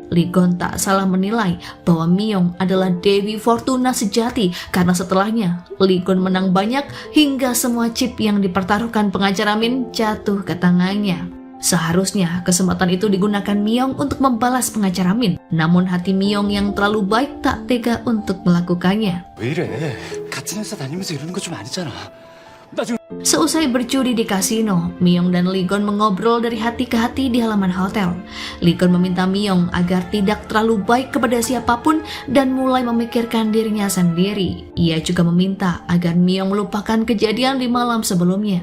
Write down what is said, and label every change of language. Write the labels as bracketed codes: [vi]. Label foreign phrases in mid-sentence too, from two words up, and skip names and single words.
[id] Lee-gon tak salah menilai bahwa Myung adalah Dewi Fortuna sejati karena setelahnya Lee-gon menang banyak hingga semua chip yang dipertaruhkan pengacara Min jatuh ke tangannya. Seharusnya kesempatan itu digunakan Myung untuk membalas pengacara Min, namun hati Myung yang terlalu baik tak tega untuk melakukannya. [ko] 왜 이래? 같은 회사 다니면서 이러는 거 좀 아니잖아. 나 지금 [id] Seusai berjudi di kasino, Myung dan Lee-gon mengobrol dari hati ke hati di halaman hotel. Lee-gon meminta Myung agar tidak terlalu baik kepada siapapun dan mulai memikirkan dirinya sendiri. Ia juga meminta agar Myung melupakan kejadian di malam sebelumnya.